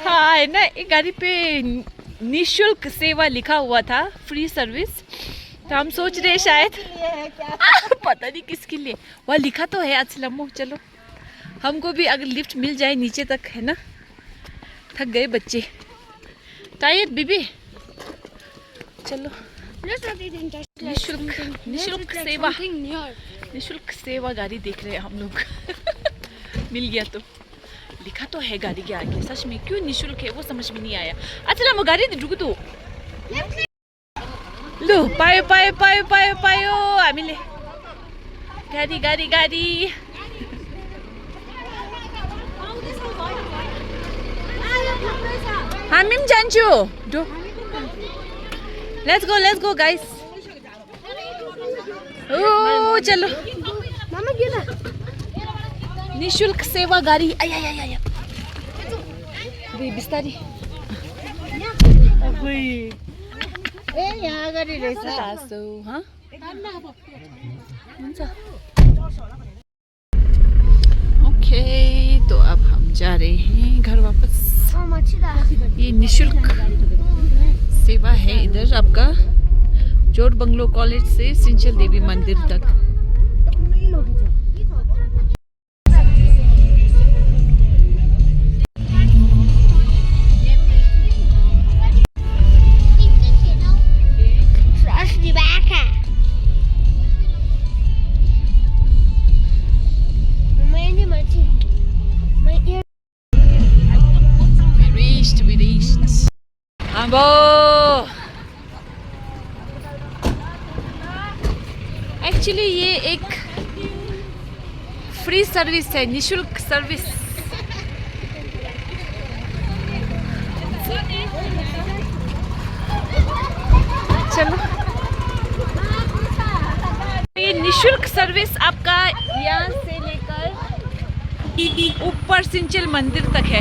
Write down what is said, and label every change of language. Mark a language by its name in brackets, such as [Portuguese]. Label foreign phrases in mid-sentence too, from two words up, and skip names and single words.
[Hindi] हाँ है ना, एक गाड़ी पे निःशुल्क सेवा लिखा हुआ था, [English] free service. [Hindi] तो हम सोच रहे शायद ये है क्या. पता नहीं किसके लिए वहाँ लिखा तो है. आज लम्बो चलो, हमको भी अगर लिफ्ट मिल जाए नीचे तक, है ना. थक गए बच्चे, टायर्ड बीबी. चलो. [English] Let's not eat in just like [Hindi] निःशुल्क [English] something. [Hindi] निःशुल्क [English] Let's [Hindi] सेवा, [English] something near. [Hindi] निःशुल्क सेवा गाड़ी देख रहे हैं हम लोग. मिल गया तो. लिखा तो है गाड़ी के आगे, सच में क्यों निःशुल्क है वो समझ में नहीं आया. अच्छा हम गाड़ी रुक तो. [Nepali] लु पायो पायो पायो पायो पायो हामीले. गाडी गाडी गाडी. हामी पनि जान्छु. डो. [English] Let's go guys. [Hindi] ओ चलो. [English] Mama, get up. [Nepali] निःशुल्क सेवा गाडी. [Hindi] आया आया आया. [Nepali] बे बिस्तारी. ए यहाँ अगाडि रहेछ. तासो, हाँ? हुन्छ. [Hindi] ओके, तो अब हम जा रहे हैं घर वापस. Mama, chida. ये निःशुल्क सेवा है इधर आपका, जोर बंगलो कॉलेज से सिंचल देवी मंदिर तक। [English] Trust the back. My ear. We reached. [Hindi] अबो एक्चुअली ये एक [English] free service [Hindi] है, निशुल्क सर्विस। चलो, ये निशुल्क सर्विस आपका यहाँ से लेकर ऊपर सिंचल मंदिर तक है।